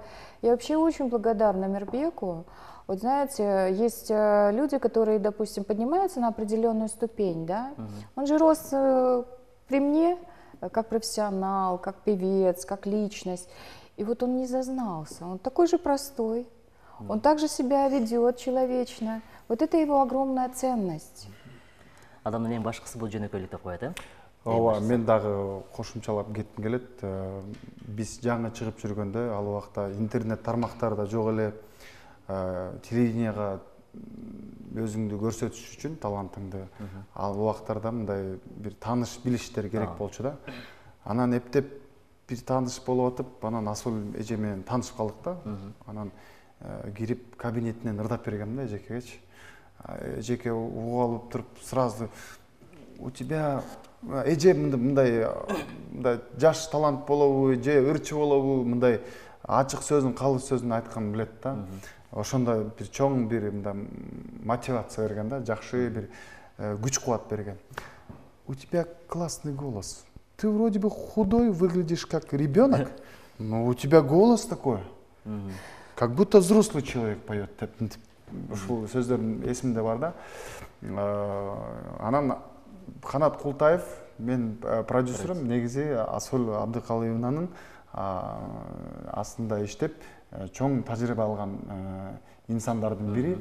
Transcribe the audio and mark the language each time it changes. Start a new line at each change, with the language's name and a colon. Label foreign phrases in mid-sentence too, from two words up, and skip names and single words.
Russian: Я вообще очень благодарна Мирбеку. Вот знаете, есть люди, которые, допустим, поднимаются на определенную ступень, да? Он же рос при мне как профессионал, как певец, как личность. И вот он не зазнался, он такой же простой, он также себя ведет человечно. Вот это его огромная ценность.
Kyrgyz: Адамдын эң башкысы бул жөнөкөйлүк деп коет, Ооба, мен дагы кошумчалап кетким келет. Биз жаңы чыгып жүргөндө ал убакта интернет тармактарда жок эле, телевиденияга өзүңдү көрсөтүш үчүн талантыңды ал убактарда мындай бир тааныш билиштер керек болчу да. Анан эптеп бир тааныш болуп атып, анан Асыл эже менен таанышып калдык да. Анан кирип кабинетинен ырдап бергем да эжекегечи. Эжеке угуп алып туруп сразу:
Russian: у тебя
Kyrgyz: эже мындай жаш талант болобу же ырчы болобу, мындай ачык сөзүн, калыс сөзүн айтканын билет да. Ошондо бир чоң бир мотивация берген да, жакшы бир күч кубат берген.
Russian: У тебя классный голос. Ты вроде бы худой, выглядишь как ребенок, но у тебя голос такой. Как будто взрослый человек поет.
Kyrgyz: Ушул сөздөрүм эсимде бар да. Анан Канат Култаев, мен продюсерім, негизи Асыл Абдыкалиевнанын астында иштеп, чоң тажрыйба алган инсандардын бири.